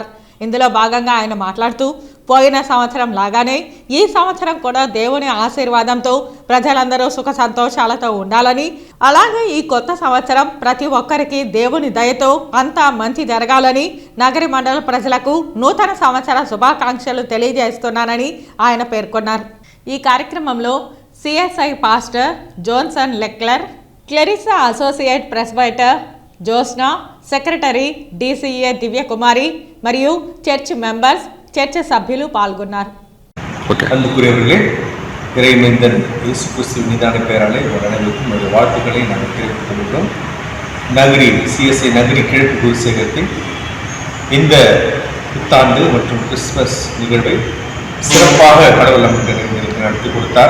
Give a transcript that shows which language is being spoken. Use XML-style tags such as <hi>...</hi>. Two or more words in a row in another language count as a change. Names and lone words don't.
<te>ఇందులో భాగంగా ఆయన మాట్లాడుతూ పోయిన సంవత్సరం లాగానే ఈ సంవత్సరం కూడా దేవుని ఆశీర్వాదంతో ప్రజలందరూ సుఖ సంతోషాలతో ఉండాలని, అలాగే ఈ కొత్త సంవత్సరం ప్రతి ఒక్కరికి దేవుని దయతో అంతా మంచి జరగాలని నగరి మండల ప్రజలకు నూతన సంవత్సర శుభాకాంక్షలు తెలియజేస్తున్నానని ఆయన పేర్కొన్నారు. ఈ కార్యక్రమంలో CSI పాస్టర్ జోన్సన్ లెక్లర్, క్లెరిసా</te> <en>associate presbyter</en> <te>జోస్నా, సెక్రటరీ DCA దివ్యకుమారి మరియు</te> <en>church members,</en> <te>చర్చ్ సభ్యులు పాల్గొన్నారు.</te> <ta>அன்புக்குரியவர்களே, இறைமைந்தன் இயேசு கிறிஸ்துவின் நிதான பெயராலே உங்கள் அனைவருக்கும் என்னுடைய வாழ்த்துக்களை நாங்கள் தெரிவித்துக் கொள்கிறோம். நகரி CSI நகரி கிழக்கு குருசேகரத்தின் இந்த புத்தாண்டு மற்றும் கிறிஸ்துமஸ் நிகழ்வை சிறப்பாக கடவுள் நமக்கு நடத்தி கொடுத்தார்.</ta>